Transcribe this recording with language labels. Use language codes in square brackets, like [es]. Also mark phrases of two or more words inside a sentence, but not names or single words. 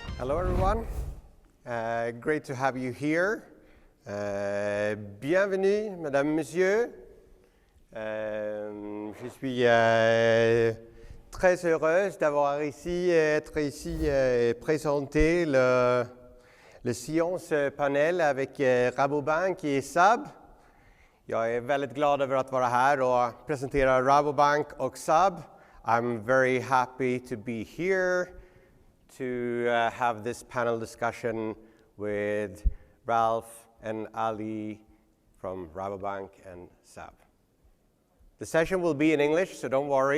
[en] Hello everyone, great to have you here. [fr] Bienvenue, Madame, Monsieur. Je suis très heureuse d'avoir être ici et présenter le [en] science panel [fr] avec Rabobank et SAB. [sv] Jag är väldigt glad över att vara här och presentera Rabobank och SAB. [en] I'm very happy to be here to have this panel discussion with Ralph and Ali from Rabobank and SAB. The session will be in English, so don't worry.